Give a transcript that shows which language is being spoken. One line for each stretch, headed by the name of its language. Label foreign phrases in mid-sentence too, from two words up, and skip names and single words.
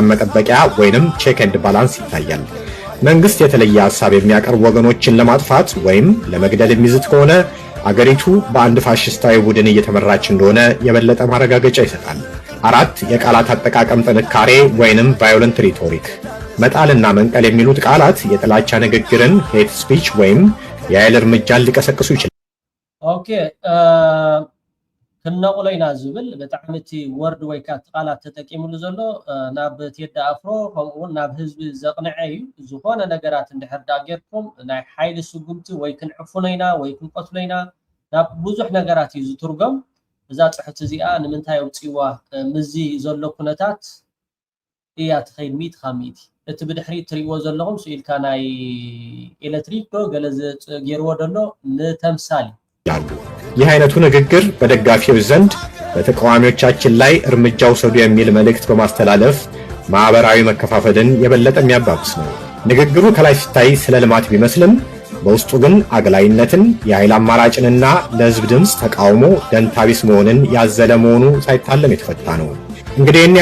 Amharic: መጠበቂያ ወይንም
English: check and balance
Amharic: ይታያል። መንግስት የተለየ ሐሳብ የሚያቀርቡ ወገኖችን ለማጥፋት ወይም ለመግደል የሚዝት ከሆነ አገሪቱ በአንድ ፋሽስታዊ ቡድን እየተመራች እንደሆነ የበለጠ ማረጋገጫ ይሰጣል። 4 የቃላት አጠቃቀም ጥንካሬ ወይንም
English: violent rhetoric።
Amharic: መጣልና መንቀል የሚሉት ቃላት የጥላቻ ንግግርን፣
English: hate speech
Amharic: ወይም የኃይል እርምጃን ሊቀሰቅሱ ይችላል።
Tigrinya: ኦኬ ክነቁለይና ዝብል ብጣዕሚ እቲ ወርድ ወይ ከዓ ቃላት ተጠቂሙሉ ዘሎ ናብ ቴዲ ኣፍሮ ከምኡውን ናብ ህዝቢ ዘቕንዐ እዩ። ዝኾነ ነገራት እንድሕር ዳ ጌርኩም ናይ ሓይሊ ስጉምቲ ወይ ክንዕፉኖ ኢና ወይ ክንቆትሎ ኢና ናብ ብዙሕ ነገራት እዩ ዝትርጎም። እዛ ፅሑፍ እዚኣ ንምንታይ ኣውፂዋ ምዚ ዘሎ ኩነታት እያ ትኸይድ 100 እቲ ብድሕሪት ትሪእዎ ዘለኹም ስኢልካ ናይ ኤሌክትሪክ ዶ ገለ ገይርዎ ደሎ ንተምሳሌ
Amharic: ያሉ ይህ አይነቱ ንግግር በደጋፊዎች ዘንድ በተቃዋሚዎቻችን ላይ እርምጃ ውሰዱ የሚል መልእክት በማስተላለፍ ማህበራዊ መከፋፈልን የበለጠ የሚያባብስ ነው። ንግግሩ ከላይ ሲታይ ስለ ልማት ቢመስልም በውስጡ ግን አግላይነትን፣ የኃይል አማራጭንና ለህዝብ ድምፅ ተቃውሞ ደንታቢስ መሆንን ያዘለ መሆኑ ሳይታለም የተፈታ ነው። እንግዲህ እኔ